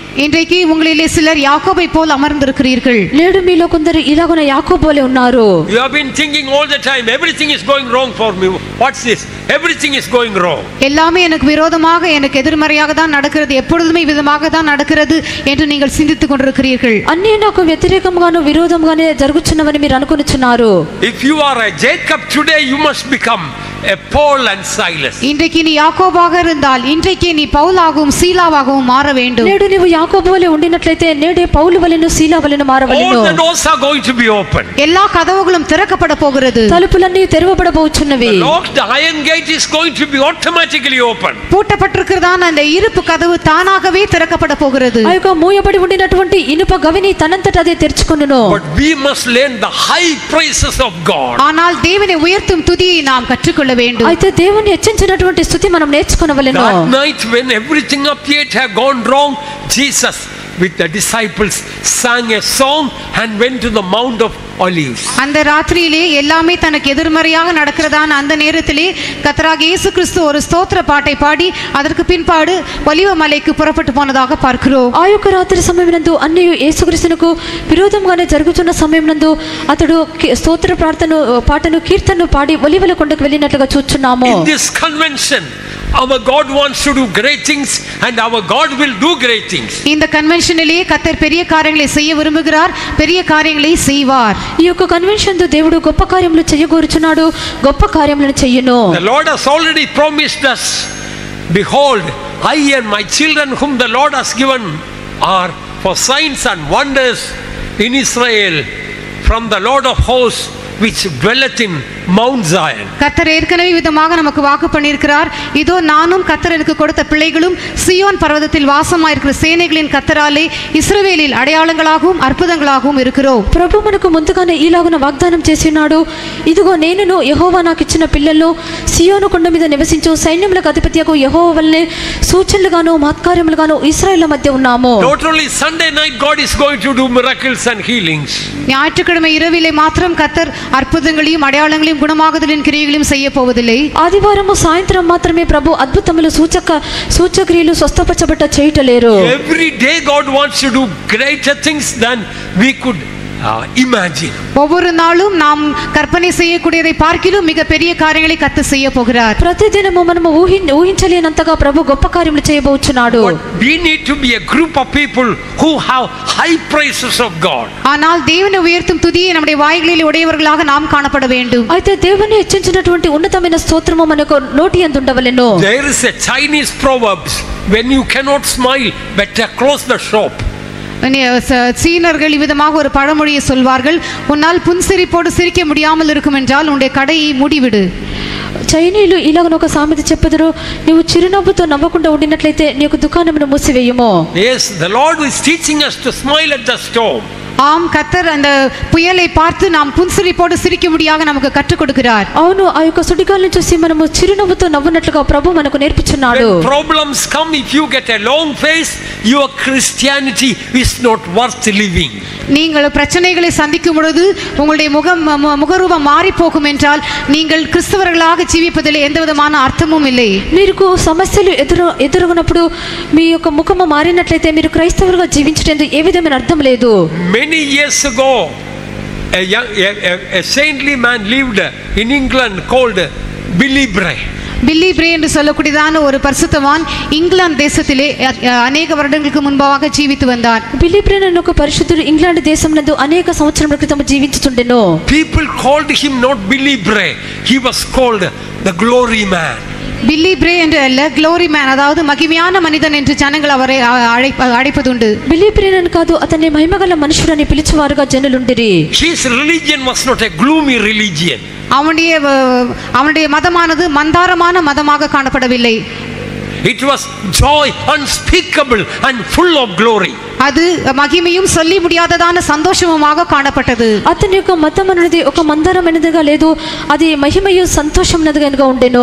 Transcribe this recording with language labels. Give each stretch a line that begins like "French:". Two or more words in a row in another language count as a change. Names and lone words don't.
Tamil: இன்றைக்கு உங்களிலே சிலர் யாக்கோபை போல் அமர்ந்திருக்கிறீர்கள்.
Telugu: నేడు మీలో కొందరు ఇలాగున యాకోబు వలె ఉన్నారు.
English: You have been thinking all the time, everything is going wrong for me. What's this? Everything is going wrong.
Tamil: எல்லாமே எனக்கு விரோதமாக, எனக்கு எதிர்மறையாக தான் நடக்கிறது, எப்பொழுதுமே விதமாக தான் நடக்கிறது என்று நீங்கள் சிந்தித்துக் கொண்டிருக்கிறீர்கள்.
Telugu: అన్నీ నాకు వ్యతిరేకంగాను విరోధంగానే జరుగుచున్నవని మీరు అనుకొనుచున్నారు.
English: If you are a Jacob today, you must become a Paul and Silas.
Tamil: இன்றைக்கு நீ யாக்கோபாக இருந்தால் இன்றைக்கு நீ பவுலாகவும் சீலாவாகவும் மாற வேண்டும்.
Telugu: నేడు నీవు యాకోబు వలె ఉండినట్లయితే నేడే పౌలు వలెను సీలా వలెను మారవలెను.
English: All the doors are going to be open.
Tamil: எல்லா கதவுகளும் திறக்கப்பட போகிறது.
Telugu: తలుపులన్నీ తెరవబడబోచున్నవి.
English: The locked iron gate is going to be automatically open.
Tamil: பூட்டப்பட்டிருக்கிறதான அந்த இருப்பு கதவு தானாகவே திறக்கப்பட போகிறது.
Telugu: ఆ యొక్క మూయబడి ఉండినటువంటి ఇనుప గవిని తనంతట అదే తెరుచుకొనును.
English: But we must learn the high praises of God.
Tamil: ஆனால் தேவனை உயர்த்தும் துதியை நாம் கற்றுக்கொள்ள வேண்டும்.
Telugu: అయితే దేవుని హెచ్చించినటువంటి స్తుతి మనం నేర్చుకొనవలెను.
English: That night when everything appeared to have gone wrong, Jesus with the disciples sang a song and went to the Mount of Olives.
Tamil: அந்த ராத்திரியிலே எல்லாமே தனக்கு எதிர்மறையாக நடக்கிறதான அந்த நேரத்திலே கர்த்தராகிய இயேசு கிறிஸ்து ஒரு ஸ்தோத்திர பாட்டை பாடி அதற்கு பின்பாடு ஒலிவ மலைக்கு புறப்பட்டு போனதாக பார்க்கிறோம்.
Telugu: ఆ యొక్క రాత్రి సమయమునందు అన్నీ యేసుక్రీస్తునకు విరోధంగానే జరుగుతున్న సమయమునందు అతడు స్తోత్ర పాటను కీర్తనను పాడి ఒలివల కొండకు వెళ్ళినట్లుగా చూస్తున్నాము.
English: In this convention our God wants to do great things and our God will do great things.
Tamil: இந்த கன்வென்ஷனிலே கர்த்தர் பெரிய காரியங்களை செய்ய விரும்புகிறார், பெரிய காரியங்களை செய்வார்.
Telugu: ఈ యొక్క కన్వెన్షన్ తో దేవుడు గొప్ప కార్యములు చేయగోరుచున్నాడు, గొప్ప కార్యములను చెయ్యును.
English: The Lord has already promised us, behold, I and my children whom the Lord has given are for signs and wonders in Israel from the Lord of hosts which dwelleth in Mount Zion.
Tamil: கர்த்தர் ஏற்கனவே விதமாக நமக்கு வாக்கு பண்ணியிருக்கிறார். இதோ நானும் கர்த்தர் எனக்கு கொடுத்த பிள்ளைகளும் சியோன் பர்வதத்தில் வாசமாயிருக்கிற சேனைகளின் கர்த்தராலே இஸ்ரவேலில் அடையாளங்களாகவும் అద్భుతంగளாகவும் இருக்கிறோம்.
Telugu: ప్రభు మనకు ముందుగానే ఈలాగున వాగ్దానం చేసినాడు, ఇదిగో నేనును యెహోవా నాకు ఇచ్చిన పిల్లల్లో సియోను కొండ మీద నివసించు సైన్యములకు అధిపతియగు యెహోవా వలనే సూచనలుగాను మహత్కార్యములుగాను ఇశ్రాయేలు మధ్య ఉన్నాము.
English: Not only Sunday night God is going to do miracles and healings.
Tamil: ஞாயிற்றுக்கிழமை இரவிலே மாத்திரம் கர்த்தர் அற்புதங்களையும் அடையாளங்களையும் குணமாகுதலின் கிரியைகளையும் செய்ய போவதில்லை.
Telugu: ఆదివారము సాయంత్రం మాత్రమే ప్రభు అద్భుతములు సూచక్రియలు స్వస్థపరచబట్ట చేయటలేరు.
English: Every day God wants to do greater things than we could imagine.
Tamil: ஒவ்வொரு நாளும் நாம் கற்பனை செய்யக்கூடியதை பார்க்கிலும் மிக பெரிய காரியங்களை கர்த்தர் செய்ய போகிறார்.
Telugu: ప్రతిదినము మనము ఊహించలేనంతగా ప్రభు గొప్ప కార్యములు చేయబోచున్నాడు.
English: We need to be a group of people who have high praises of God.
Tamil: ஆனால் தேவனை உயர்த்தும் துதியை நம்முடைய வாய்களில் உடையவர்களாக நாம் காணப்பட வேண்டும்.
Telugu: అయితే దేవుని హెచ్చించినటువంటి ఉన్నతమైన స్తోత్రము మనకు నోటి యందు ఉండవలెను.
English: There is a Chinese proverb, when you cannot smile, better close the shop.
Tamil: சீனர்கள் விதமாக ஒரு பழமொழியை சொல்வார்கள், உன்னால் புன்சிரிப்போடு சிரிக்க முடியாமல் இருக்கும் என்றால் உன்னுடைய கடையை மூடிவிடு.
Telugu: చైనీయులు ఇలాగ ఒక సామెత చెప్పుదురు, నీవు చిరునవ్వుతో నవ్వకుండా ఉండినట్లయితే నీ యొక్క దుకాణమును మూసివేయము.
English: Yes, the Lord is teaching us to smile at the storm.
Tamil: ஆம், கர்த்தர் அந்த புயலை பார்த்து நாம் புன்சிரிப்போடு சிரிக்கும்படியாக நமக்கு கற்றுக் கொடுக்கிறார்.
Telugu: అవును, ఆ యొక్క సుడిగాలిని చూసి మనము చిరునవ్వుతో నవ్వునట్లుగా ప్రభు మనకు నేర్పించున్నాడు.
English: When problems come, if you get a long face, your Christianity is not worth living.
Tamil: நீங்கள் பிரச்சனைகளை சந்திக்கும் பொழுது உங்களுடைய முகரூபம் மாறி போகும் என்றால் நீங்கள் கிறிஸ்தவர்களாக ஜீவிப்பதில் எந்த விதமான அர்த்தமும் இல்லை.
Telugu: మీకు సమస్యలు ఎదురుగునప్పుడు మీ యొక్క ముఖము మారినట్లయితే మీరు క్రైస్తవులుగా జీవించడానికి ఏ విధమైన అర్థం లేదు.
English: Many years ago, a saintly man lived in England called Billy Bray.
Tamil: பில்லி பிரே என்று சொல்லக்கூடியதான ஒரு பரிசுத்தவான் இங்கிலாந்து தேசத்திலே அநேக வருடங்களுக்கு முன்பாக ஜீவித்து வந்தார்.
Telugu: బిల్లీ బ్రే అనే ఒక పరిశుద్ధుడు ఇంగ్లాండ్ దేశంలో అనేక సంవత్సరముల క్రితం జీవించుచుండెను.
English: People called him not Billy Bray, he was called the glory man.
Tamil: பில்லி பிரே என்று அல்ல,
English: glory man,
Tamil: அதாவது மகிமையான மனிதன் என்று ஜனங்கள் அவரை அழைப்பதுண்டு.
Telugu: బిల్లీ బ్రే అని కాదు, అతన్ని మహిమగల మనుషుడని పిలిచేవారుగా జనులుండిరి.
English: His religion was not a gloomy religion.
Tamil: அவனுடைய மதமானது மந்தாரமான மதமாக காணப்படவில்லை. It was joy unspeakable and full of glory. அது மகிமையும் சொல்லி முடியாததான சந்தோஷமுமாக காணப்பட்டது.
Telugu: అతని యొక్క మతం అనేది ఒక మందరమైనదిగా లేదు, అది మహిమయు సంతోషమైనదిగా ఉండెను.